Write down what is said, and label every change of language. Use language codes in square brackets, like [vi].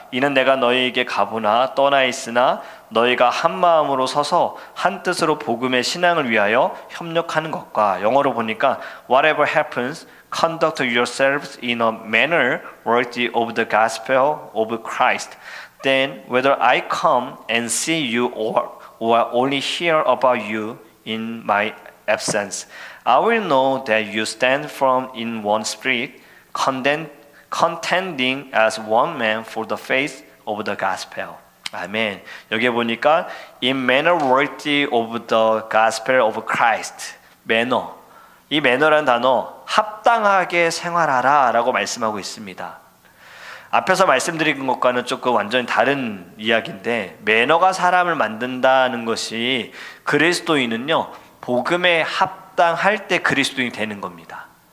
[ko] 이는 내가 너희에게 가보나 떠나 있으나 너희가 한 마음으로 서서 한 뜻으로 복음의 신앙을 위하여 협력하는 것과, 영어로 보니까 [en] Whatever happens, conduct yourselves in a manner worthy of the gospel of Christ. Then whether I come and see you or only hear about you in my absence, I will know that you stand firm in one spirit, contending as one man for the faith of the gospel. [ko] 아멘. [en] 여기에 보니까 in manner worthy of the gospel of Christ. [ko] 매너. 이 매너라는 단어, 합당하게 생활하라 라고 말씀하고 있습니다. 앞에서 말씀드린 것과는 조금 완전히 다른 이야기인데, 매너가 사람을 만든다는 것이 그리스도인은요, 복음에 합당할 때 그리스도인이 되는 겁니다.